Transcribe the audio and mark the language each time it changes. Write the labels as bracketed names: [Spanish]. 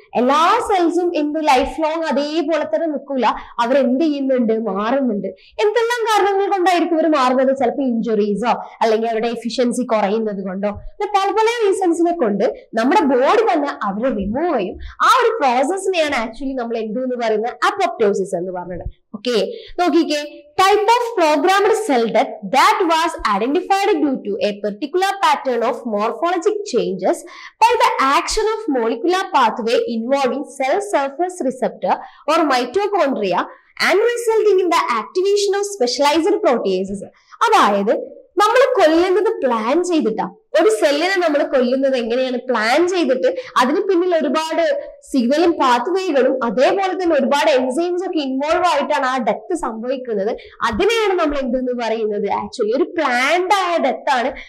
[Malayalam] എല്ലാ സെൽസും എന്ത് life long അതേപോലെ തന്നെ നിൽക്കൂല, അവർ എന്ത് ചെയ്യുന്നുണ്ട്, മാറുന്നുണ്ട്. എന്തെല്ലാം കാരണങ്ങൾ കൊണ്ടായിരിക്കും ഇവർ മാറുന്നത്? ചിലപ്പോൾ ഇഞ്ചുറീസോ അല്ലെങ്കിൽ അവരുടെ എഫിഷ്യൻസി കുറയുന്നത് കൊണ്ടോ, പല പല റീസൺസിനെ കൊണ്ട് നമ്മുടെ ബോഡി തന്നെ അവരെ റിമൂവ് ചെയ്യും. ആ ഒരു പ്രോസസ്സിനെയാണ് ആക്ച്വലി നമ്മൾ എന്തെന്ന് പറയുന്നത്, അപ്പോപ്റ്റോസിസ് എന്ന് പറഞ്ഞത്. ഓക്കെ, നോക്കിക്കേ, [English] type of programmed cell death that was identified due to a particular pattern of morphologic changes by the action of molecular pathway involving cell surface receptor or mitochondria and resulting in the activation of specialized proteases. [Malayalam] അതായത് നമ്മൾ കൊല്ലുന്നത് plan ചെയ്തിട്ടാ. ഒരു സെല്ലിനെ നമ്മൾ കൊല്ലുന്നത് എങ്ങനെയാണ്, plan ചെയ്തിട്ട് അതിന് പിന്നിൽ ഒരുപാട് സിഗ്നലും പാത്വേകളും അതേപോലെ തന്നെ ഒരുപാട് എൻസൈംസ് ഒക്കെ ഇൻവോൾവ് ആയിട്ടാണ് ആ ഡെത്ത് സംഭവിക്കുന്നത്. അതിനെയാണ് നമ്മൾ എന്തെന്ന് പറയുന്നത്, ആക്ച്വലി ഒരു പ്ലാൻഡ് ആയ ഡെത്ത് ആണ്.